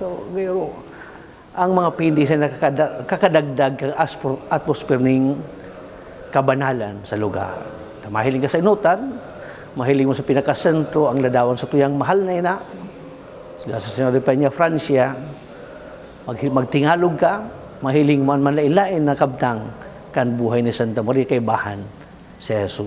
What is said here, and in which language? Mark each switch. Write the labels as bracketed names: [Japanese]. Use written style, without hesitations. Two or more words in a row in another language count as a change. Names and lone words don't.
[Filipino] So, pero, ang mga paintings ay kakadagdag ng atmosphere ng kabanalan sa lugar. [Bikol] Mahiling ka sa inutan, mahiling mo sa pinakasentro, ang ladawan sa tuyang mahal na ina, sa Señora de Peña, Francia, magtingalog ka, mahiling mo ang manlain-lain na kabtang kan buhay ni Santa Maria kay bahan si Jesus.